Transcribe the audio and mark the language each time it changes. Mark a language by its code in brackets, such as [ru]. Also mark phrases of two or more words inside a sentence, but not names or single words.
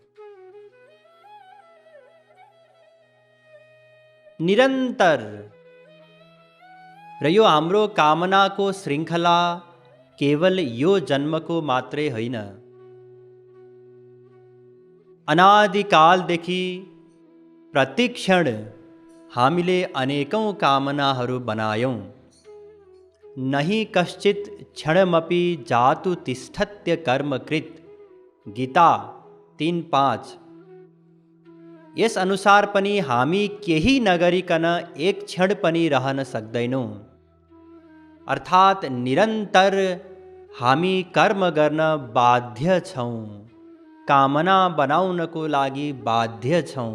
[ne] निरन्तर र यो हाम्रो कामनाको श्रृङ्खला केवल यो जन्मको मात्रै होइन, अनादिकालदेखि प्रतिक्षण हामीले अनेकौं कामनाहरू बनायौं। [sa] नहि कश्चित् क्षणमपि जातु तिष्ठत्य कर्मकृत, गीता 3:5। [ne] यस अनुसार पनि हामी केही नगरिकन एक क्षण पनि रहन सक्दैनौं। अर्थात् निरन्तर हामी कर्म गर्न बाध्य छौं, कामना बनाउनको लागि बाध्य छौं।